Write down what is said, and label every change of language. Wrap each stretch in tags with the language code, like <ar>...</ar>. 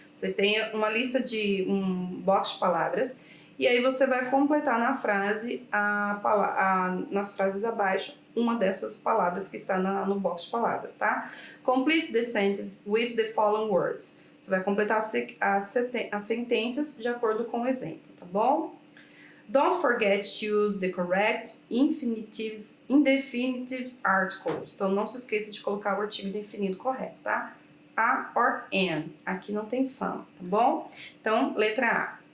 <pt>Vocês têm uma lista de um box de palavras e aí você vai completar na frase, nas frases abaixo, uma dessas palavras que está no box de palavras, tá?</pt> <en>Complete the sentence with the following words.</en> <pt>Você vai completar as sentenças de acordo com o exemplo, tá bom?</pt> <en>Don't forget to use the correct infinitives, indefinitive articles.</en> <pt>Então, não se esqueça de colocar o artigo indefinido correto, tá?</pt> <en>A or an.</en> <pt>Aqui não tem</pt> <en>some,</en> <pt>tá bom? Então, letra A.</pt>